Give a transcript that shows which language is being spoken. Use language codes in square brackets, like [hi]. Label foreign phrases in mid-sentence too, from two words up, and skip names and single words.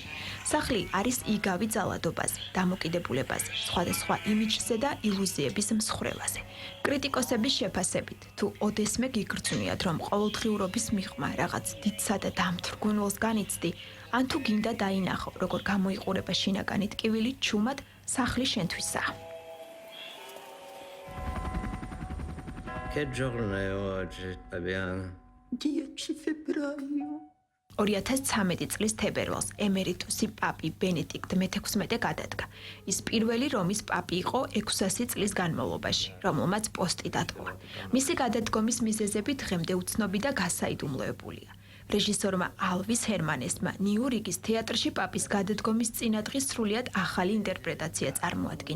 [ka] სახლი არის იგავი ძალადობაზე, დამოკიდებულებაზე, სხვადასხვა იმიჯზე და ილუზიების მსხვრევაზე. კრიტიკოსების შეფასებით, თუ ოდესმე გიგრძნიათ, რომ ყოველდღიურობის მიღმა რაღაც დიდსა და დამთრგუნველს განიცდი, ან თუ გინდა დაინახო, როგორ გამოიყურება შინაგანი ტკივილი, ჩუმად სახლი შენთვისაა. [it] Che giorno è oggi, Fabiana? 10 febbraio. [ka] 2013 წლის თებერვალს ემერიტუსი პაპი ბენედიქტ მე-16 გადადგა. ის პირველი რომის პაპი იყო 600 წლის განმავლობაში, რომელმაც პოსტი დატოვა. მისი გადადგომის მიზეზები დღემდე უცნობი და გასაიდუმლოებულია. რეჟისორმა ალვის ჰერმანესმა ნიუ-რიგის თეატრში პაპის გადადგომის წინადღის სრულიად ახალი ინტერპრეტაცია წარმოადგინა.